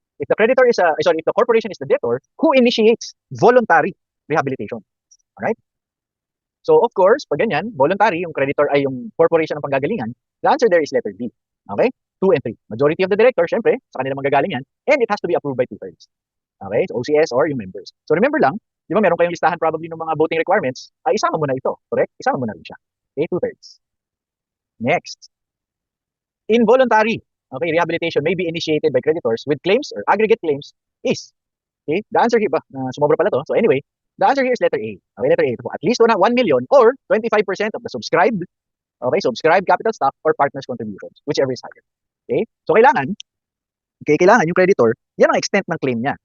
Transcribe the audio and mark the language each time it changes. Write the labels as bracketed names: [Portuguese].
[English] If the corporation is the debtor, who initiates voluntary rehabilitation? Alright? So, of course, pag ganyan, voluntary, [Filipino] yung creditor ay yung corporation ng panggagalingan, [English] the answer there is letter D. Okay? 2 and 3. Majority of the director, syempre, [Filipino] sa kanila manggagaling yan, [English] and it has to be approved by 2/3. Okay? So, OCS or yung members. [Filipino] So, remember lang, di ba meron kayong listahan probably ng mga voting requirements, ay isama mo na ito. Correct? Isama mo na rin siya. Okay? 2/3. Next. Involuntary. Okay? [English] Rehabilitation may be initiated by creditors with claims or aggregate claims is. Okay? The answer here ba? [Filipino] Sumobra pala to. [English] So, anyway, the answer here is letter A. Okay, letter A. At least 1 million or 25% of the subscribed, okay, subscribed capital stock or partners' contributions, whichever is higher. Okay? [Filipino] So, kailangan yung creditor, yan ang extent ng claim niya.